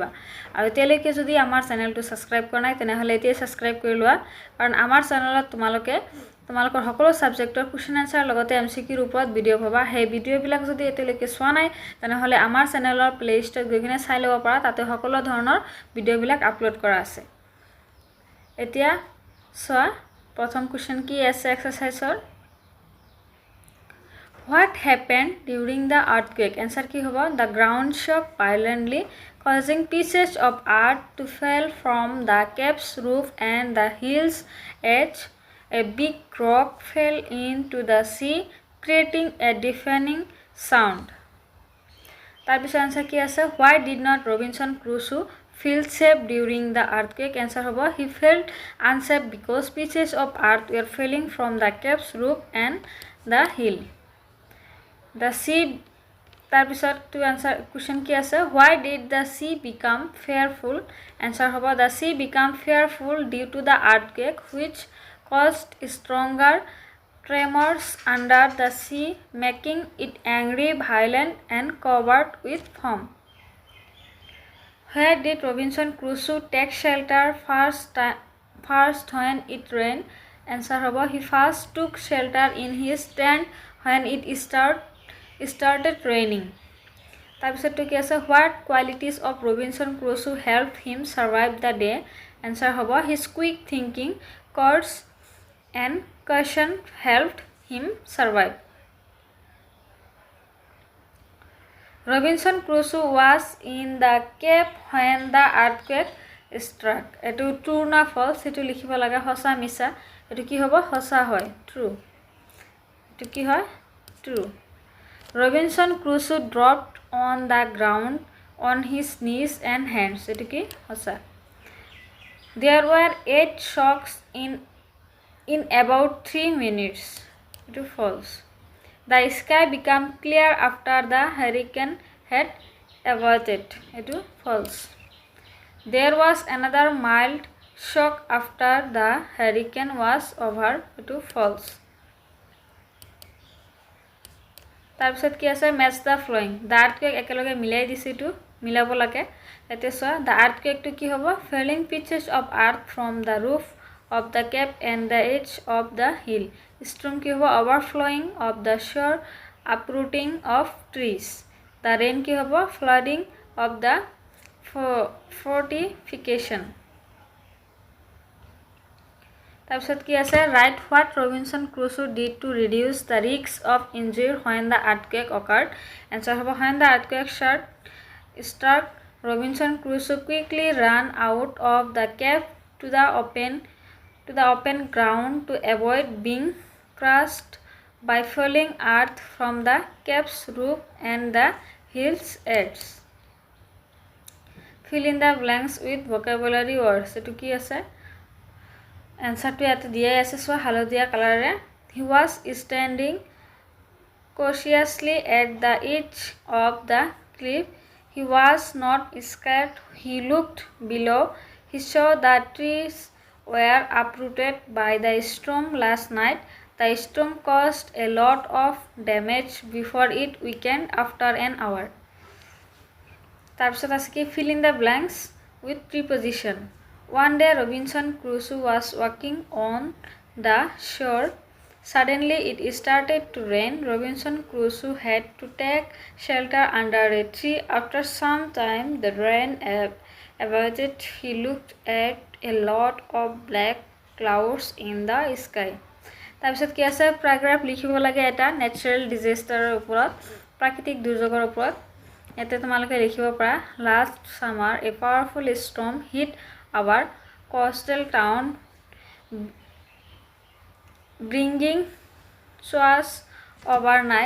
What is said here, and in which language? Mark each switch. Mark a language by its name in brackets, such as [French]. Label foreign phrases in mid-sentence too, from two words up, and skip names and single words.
[Assamese] আৰু এতিয়ালৈকে যদি আমাৰ চেনেলটো সাবস্ক্ৰাইব কৰা নাই তেনেহলে এতিয়া সাবস্ক্ৰাইব কৰি লোৱা, কাৰণ আমাৰ চেনেলত তোমালোকৰ সকলো সাবজেক্টৰ [English] question answer [Assamese] লগতে এমসিকিউৰ ওপৰত ভিডিঅ' পাবা। সেই ভিডিঅ'বিলাক যদি এতিয়ালৈকে চোৱা নাই তেনেহলে আমাৰ চেনেলৰ প্লেলিষ্টত গৈ কিনে চাই ল'ব পাৰা, তাতে সকলো ধৰণৰ ভিডিঅ'বিলাক আপলোড কৰা আছে। এতিয়া চোৱা প্ৰথম কোৱেশ্চন কি আছে এক্সাৰসাইজৰ। [English] What happened during the earthquake? [Assamese] Answer কি হ'ব? [English] The ground shook violently, causing pieces of earth to fall from the cave's roof and the hill's edge. A big rock fell into the sea, creating a deafening sound. [Assamese] তাৰপিছত আনসাৰ কি আছে? [English] Why did not Robinson Crusoe feel safe during the earthquake? Answer হ'ব he felt unsafe because pieces of earth were falling from the cave's roof and the hill. The sea তাৰপিছত to answer question [Assamese] কি আছে? [English] Why did the sea become fearful? Answer হ'ব the sea became fearful due to the earthquake which caused stronger tremors under the sea, making it angry, violent and covered with foam. Where did Robinson Crusoe take shelter first when it rained? Answer hobo he first took shelter in his tent when it started raining. [Assamese] তাৰপিছত কি আছে? [English] What qualities of Robinson Crusoe helped him survive the day? Answer hobo his quick thinking, courage and caution helped him survive. Robinson Crusoe was in the cave when the earthquake struck. [Assamese] এটো true না false এটো লিখিব লাগে হসা মিছা। এটো কি হ'ব? হসা হয়, true. এটো কি হয়? [English] True. Robinson Crusoe dropped on the ground on his knees and hands. [Assamese] এটো কি? হসা. [English] There were 8 shocks in about 3 minutes. It is false. The sky became clear after the hurricane had abated. It is false. There was another mild shock after the hurricane was over. It is false. [Assamese] তাৰপিছত কি আছে? [English] Match the following. The earthquake [Assamese] একেলগে মিলাই দিছে, এটো মিলাব লাগে। এতে চোৱা [English] the earthquake [Assamese] টো কি হ'ব? [English] Falling pieces of earth from the roof of the cave and the edge of the hill. [Assamese] Storm কি হ'ব? [English] Overflowing of the shore, uprooting of trees. [Assamese] The rain কি হ'ব? [English] Flooding of the fortification. [Assamese] তাৰপিছত কি আছে? [English] Write what Robinson Crusoe did to reduce the risk of injury when the earthquake occurred. Answer হ'ব when the earthquake struck, Robinson Crusoe quickly ran out of the cave to the open ground to avoid being crushed by falling earth from the cave's roof and the hill's edge. Fill in the blanks with vocabulary words. [Assamese] এটো কি আছে? Answer to ইয়াতে দিয়াই আছে, চোৱা হালধীয়া কালাৰে। [English] He was standing cautiously at the edge of the cliff. He was not scared. He looked below. He saw the trees were uprooted by the storm last night. The storm caused a lot of damage before it weakened after an hour. [Assamese] তাৰপিছত আছে কি? [English] Fill in the blanks with preposition. One day Robinson Crusoe was walking on the shore. Suddenly it started to rain. Robinson Crusoe had to take shelter under a tree. After some time the rain abated. He looked at a lot of black clouds in the sky. [Assamese] তাৰপিছত কি আছে? প্যাৰাগ্ৰাফ লিখিব লাগে এটা [English] natural disaster [Assamese] ওপৰত, প্ৰাকৃতিক দুৰ্যোগৰ ওপৰত। এতে তোমালোকে লিখিব পাৰা [English] last summer a powerful storm hit our coastal town, bringing showers overnight.